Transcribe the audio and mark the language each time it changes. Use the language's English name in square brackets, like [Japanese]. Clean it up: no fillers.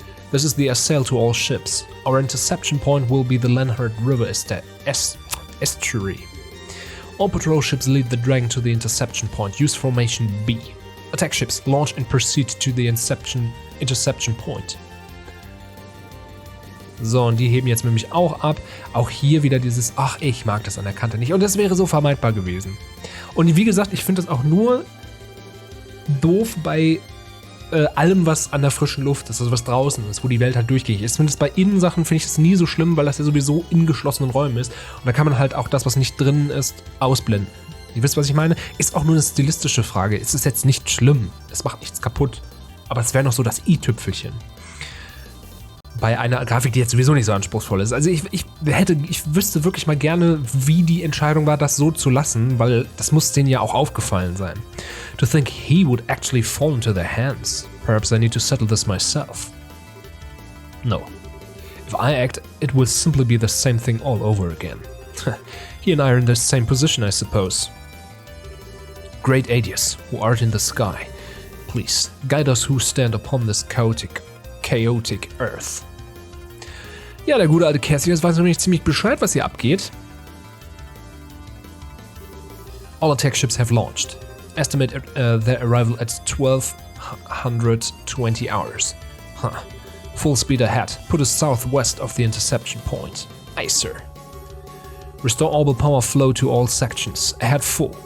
[English] This is the assail to all ships. Our interception point will be the Lenhard River estuary. All patrol ships lead the dragon to the interception point. Use formation B. Attack ships launch and proceed to the interception point. [German] So, und die heben jetzt nämlich auch ab. Auch hier wieder dieses, ach, ich mag das an der Kante nicht. Und das wäre so vermeidbar gewesen. Und wie gesagt, ich finde das auch nur doof bei allem, was an der frischen Luft ist, also was draußen ist, wo die Welt halt durchgängig ist. Zumindest bei Innensachen finde ich das nie so schlimm, weil das ja sowieso in geschlossenen Räumen ist. Und da kann man halt auch das, was nicht drin ist, ausblenden. Ihr wisst, was ich meine? Ist auch nur eine stilistische Frage. Es ist jetzt nicht schlimm. Es macht nichts kaputt. Aber es wäre noch so das i-Tüpfelchen. Bei einer Grafik, die jetzt sowieso nicht so anspruchsvoll ist. Also ich wüsste wirklich mal gerne, wie die Entscheidung war, das so zu lassen, weil das muss denen ja auch aufgefallen sein. [English] To think he would actually fall into their hands. Perhaps I need to settle this myself. No. If I act, it will simply be the same thing all over again. He and I are in the same position, I suppose. Great Adius, who art in the sky, please guide us who stand upon this chaotic earth. [German] Ja, der gute alte Cassius weiß nämlich ziemlich Bescheid, was hier abgeht. [English] All attack ships have launched. Estimate their arrival at 1220 hours. Huh. Full speed ahead. Put us southwest of the interception point. Aye, sir. Restore orbital power flow to all sections. Ahead full.